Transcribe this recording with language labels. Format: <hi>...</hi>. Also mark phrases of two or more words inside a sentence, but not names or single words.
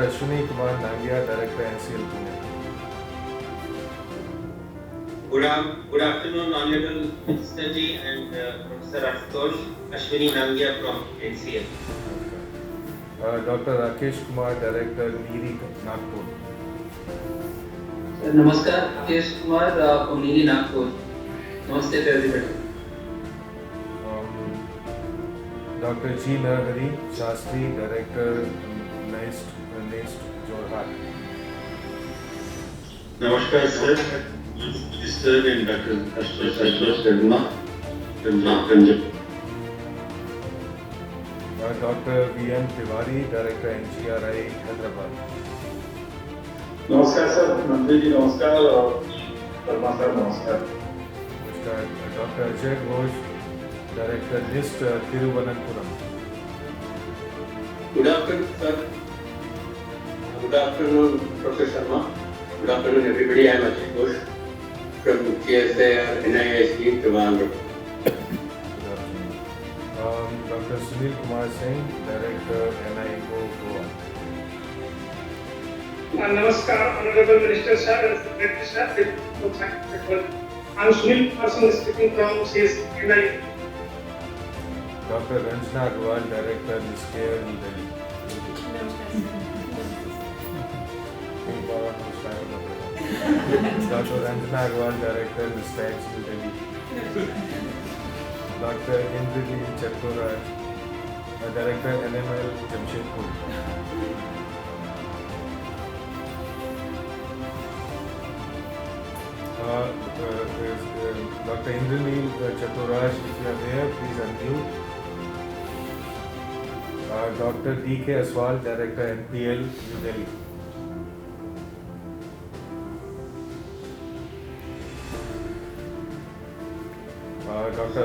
<en>Ashwini Kumar Nangia, Director NCL Pune. Good afternoon, Honorable Minister Ji and Professor Ashutosh. Ashwini Nangia from NCL. Dr. Rakesh Kumar, Director NIRI Nagpur.</en> <hi>नमस्कार, राकेश कुमार from NIRI Nagpur.</hi> <en>Namaste to everybody. Dr. G. Narahari Shastri, Director NIST Jorhat. Namaskar sir, Minister and Dr. Ashutosh Sharma, Punjab. Dr. V.M. Tiwari, Director NGRI Hyderabad.</en> <hi>नमस्कार सर, मंत्री जी नमस्कार और शर्मा सर नमस्कार।</hi> <en>Dr. Ajay Ghosh, Director NIST Thiruvananthapuram. Good afternoon, sir. Good afternoon, Professor Sharma. Good afternoon, everybody. I am Ajay Ghosh from CSIR NIST Trivandrum. Dr. Sunil Kumar Singh, Director NIO Goa. Namaskar, Honorable Minister sir and Secretary sir. I'm Sunil Kumar Singh speaking from CSIR. Dr. Ranjana Agarwal, Director NISCARE New Delhi. Dr. Ranjana Agarwal, Director NISTAX New Delhi. Dr. Indrajit Chaturaj, Director NML Jamshedpur. Dr. Indrajit Chaturaj, if you are there, please unmute. Dr. D.K. Aswal, Director NPL New Delhi. Dr.</en>